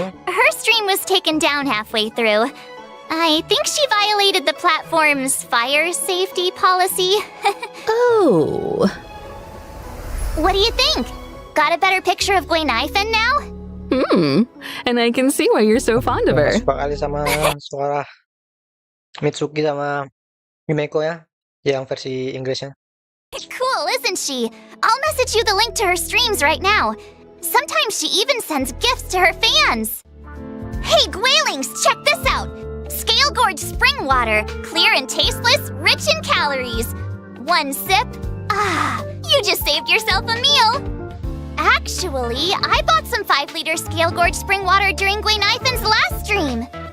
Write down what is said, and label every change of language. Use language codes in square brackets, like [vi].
[en] Her stream was taken down halfway through. I think she violated the platform's fire safety policy. Oh. What do you think? Got a better picture of Gwen Ifen now? And I can see why you're so fond of her. [id] Suka kali sama suara Mitsuki sama Himeko ya, yang versi Inggrisnya. [en] Cool, isn't she? I'll message you the link to her streams right now. Sometimes she even sends gifts to her fans. Hey, Gwailings, check this out. Scale Gorge spring water, clear and tasteless, rich in calories. One sip. Ah, you just saved yourself a meal. Actually, I bought some 5-liter Scale Gorge spring water during Gwen Ifen's last stream.